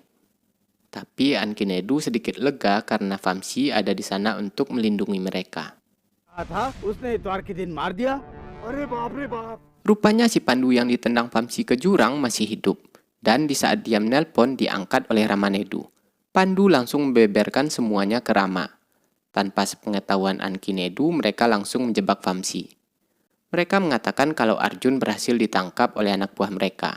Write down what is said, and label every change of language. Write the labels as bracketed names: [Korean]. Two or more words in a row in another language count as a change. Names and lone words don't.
[Indonesian] Tapi Ankinedu sedikit lega karena Vamsi ada di sana untuk melindungi mereka. [Hindi] था उसने इतवार के दिन मार दिया अरे बाप रे बाप [Indonesian] Rupanya si Pandu yang ditendang Vamsi ke jurang masih hidup. Dan di saat dia menelpon diangkat oleh Ramanedu. Pandu langsung membeberkan semuanya ke Rama. Tanpa sepengetahuan Ankinedu, mereka langsung menjebak Vamsi. Mereka mengatakan kalau Arjun berhasil ditangkap oleh anak buah mereka.